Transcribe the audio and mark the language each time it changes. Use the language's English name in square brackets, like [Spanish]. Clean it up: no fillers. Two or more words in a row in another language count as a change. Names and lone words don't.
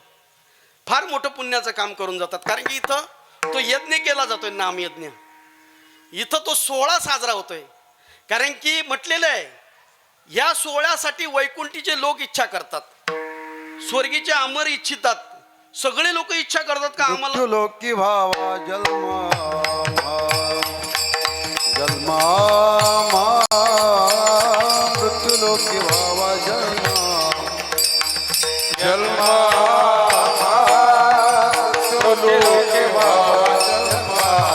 [Marathi] फार मोठं पुण्याचं काम करून जातात. कारण की इथं तो यज्ञ केला जातोय, नामयज्ञ. इथं तो सोहळा साजरा होतोय. कारण की म्हटलेलं आहे, या सोहळ्यासाठी वैकुंठीचे लोक इच्छा करतात, स्वर्गीचे अमर इच्छितात. सगळे लोक इच्छा करतात का आम्हाला मृत्युलोकी भावा जन्मा जन्मा मृत्युलोकी भावा जन्मा जन्मा मृत्युलोकी भावा जन्मा